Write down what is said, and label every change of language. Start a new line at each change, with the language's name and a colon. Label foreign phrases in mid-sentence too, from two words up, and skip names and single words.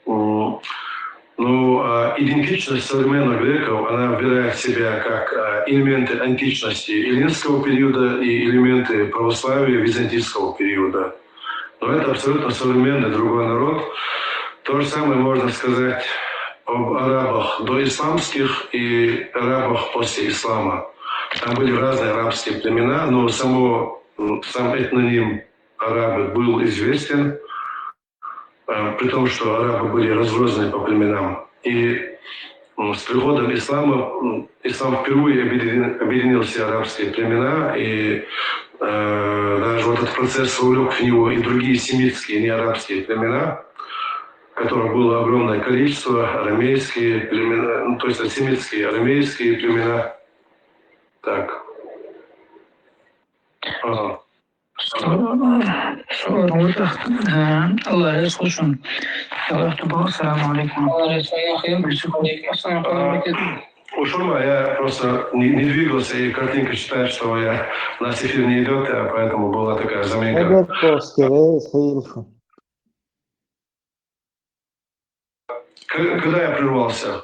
Russian: Но идентичность современных греков, она вбирает в себя как элементы античности эллинского периода и элементы православия византийского периода. Но это абсолютно современный другой народ. То же самое можно сказать об арабах доисламских и арабах после ислама. Там были разные арабские племена, но сам этноним арабы был известен, при том, что арабы были разбросаны по племенам. И с приходом ислама, ислам впервые объединил все арабские племена, и даже вот этот процесс увлек в него и другие семитские, не арабские племена, которых было огромное количество, арамейские племена, ну, то есть семитские, арамейские племена. Так. Ага.
Turkish: Allah razı olsun.
Arabic: السلام عليكم.
Russian: У Шурма я просто не двигался, и картинка считает, что у нас эфир не идет, поэтому была такая заминка. Когда я прервался?